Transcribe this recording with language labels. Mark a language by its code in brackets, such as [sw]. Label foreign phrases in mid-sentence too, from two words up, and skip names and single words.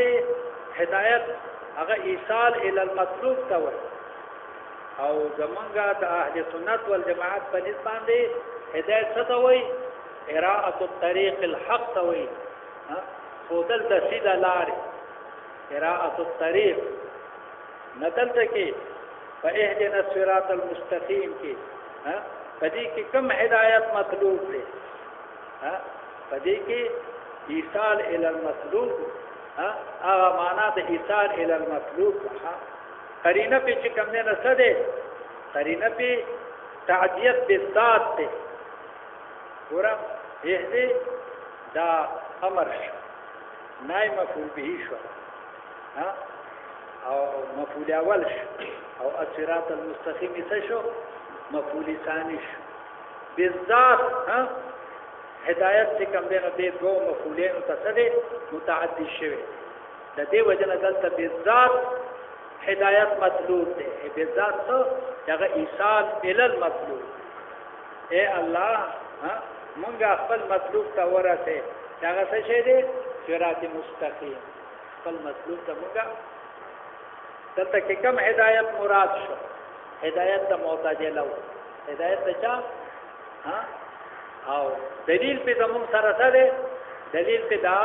[ps] هدایت هغه [ar] ایصال الى المطلوب [ps] ته وایي او زمونږه د [ar] اهل سنت والجماعت [ps] په نسبت باندې هدایت څه ته وایي [ar] اراءة الطريق الحق [ps] ته وایي خودل د سیده لارې [ar] اراءة الطريق [ps] نتلته کې [ar] فاهدنا الصراط المستقيم [ps] کې پدې کې کوم هدایت مطلوب دی پدې کې [ar] ایصال الى المطلوب [ps] هغه معنا د [ar] ایصال الى المطلوب [ps] قرینه په چې کوم نه څه ده قرینه په تعدیت بالذات ده ورا دې دا امر نای مفعول به شو او مفعول اول شو او [ar] الصراط المستقيم [ps] څه شو [ar] مفعول ثاني [ps] شو بالذات هدایت چې کوم دی نو د دوه مفعولین تصدی متعدی شوی د دې وجنه دلته بالذات هدایت مطلوب دی بالذات څه هغه [ar] ایصال ال المطلوب [ps] اے الله مونږ خپل مطلوب ته ورسه هغه څه شی دی [ar] صراط مستقیم [ps] خپل مطلوب ته مونږ دلته کې کوم هدایت مراد شو هدایت د معتزله هدایت د چا او دلیل په زمون سره سره دلیل په